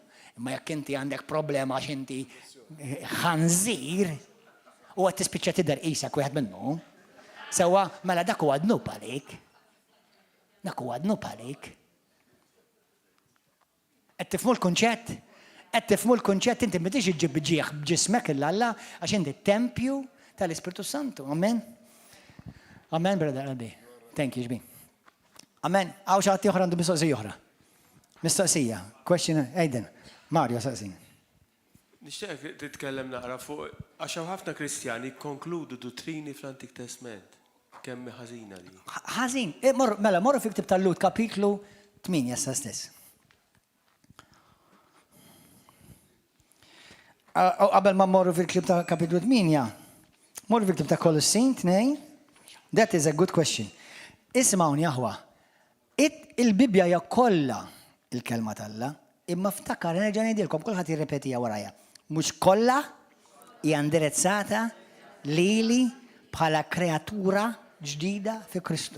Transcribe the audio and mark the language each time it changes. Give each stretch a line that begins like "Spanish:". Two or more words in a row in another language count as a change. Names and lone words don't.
Maltese: Imma jekk inti għandek problema għax inti ħanżir u qed tispiċċa tidher qisek wieħed minnu. Sewwa mela dak huwa dnub għalik. Dak huwa dnub għalik. Qed tifhmu l-kunċett? Qed tifhmu l-kunċett inti ma tiġi ġib ġieħ b'ġismek il-Alla għax inti tempju tal-Ispiritu Santu.
English: Amen. Amen, brother Albi. Thank you,
Maltese: ġbin. Amen. Għaw xi ħadd oħra għandu mistoqsija oħra. Mistoqsija. Question Aiden. Mario saqsin. Nixtieq titkellem naqra fuq għax hemm ħafna Kristjani jkonkludu dottrini fl-Antik Testament. Kemm ħażina li. Ħażin. Mela morru fi ktib tal-Lut kapitlu 8 sa stess. Qabel ma morru fil-ktib ta' kapitlu 8, morru fil-ktib ta' Kolossin 2.
English: That is a good question.
Maltese: Ismawni aħwa. Il-Bibja hija kollha il-kelma tal-Alla, imma ftakar nerġa' ngħidilkom kulħadd jirrepetija warajja. Mhux kollha hija indirizzata lili bħala kreatura ġdida fi Kristu.